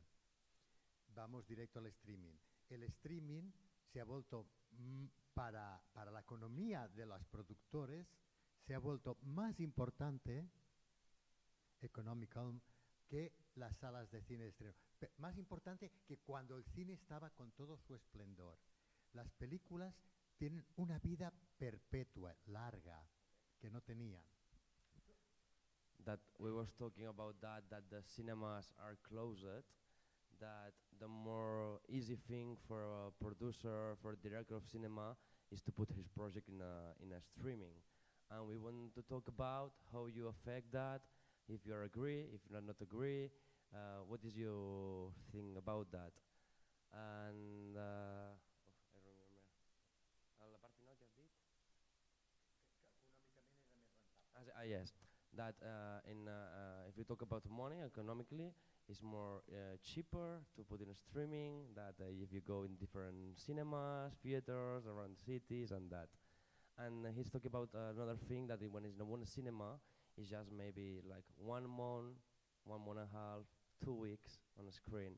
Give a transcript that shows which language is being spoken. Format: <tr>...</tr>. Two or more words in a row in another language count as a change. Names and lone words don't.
<es>Vamos directo al streaming. El streaming se ha vuelto, para la economía de los productores, se ha vuelto más importante económico que las salas de cine de estreno. Más importante que cuando el cine estaba con todo su esplendor. Las películas tienen una vida perpetua, larga. que no tenían.</es> <en>That we was talking about that the cinemas are closed, that the more easy thing for a producer, for a director of cinema, is to put his project in a streaming. And we want to talk about how you affect that, if you agree, if you not agree, what is your thing about that? And I remember.</en> <ca>La part final que has dit?</ca> <en>Yes, that if we talk about money economically, it's more cheaper to put in a streaming. That if you go in different cinemas, theaters around cities, and that. And he's talking about another thing that when it's in one cinema, it's just maybe like 1 month, 1 month and a half, 2 weeks on a screen.</en>